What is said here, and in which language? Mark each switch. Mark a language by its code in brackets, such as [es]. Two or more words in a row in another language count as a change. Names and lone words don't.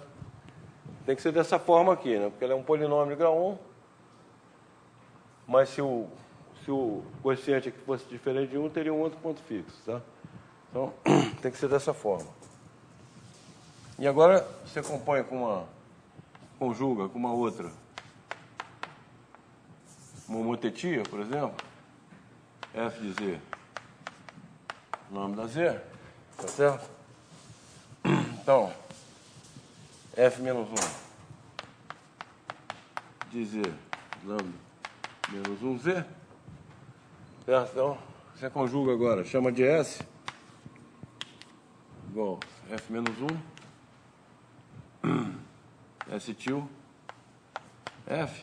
[pt] Tem que ser dessa forma aqui, né? Porque ela é um polinômio de grau 1, mas se o coeficiente aqui fosse diferente de 1, teria um outro ponto fixo, tá? Então, tem que ser dessa forma. E agora, você compõe com uma... conjuga com uma outra. Uma motetia, por exemplo, f de z, lambda z, tá certo? Então, f menos 1 de z, lambda menos 1z, certo? Então, você conjuga agora, chama de s, igual f menos 1, s til, f.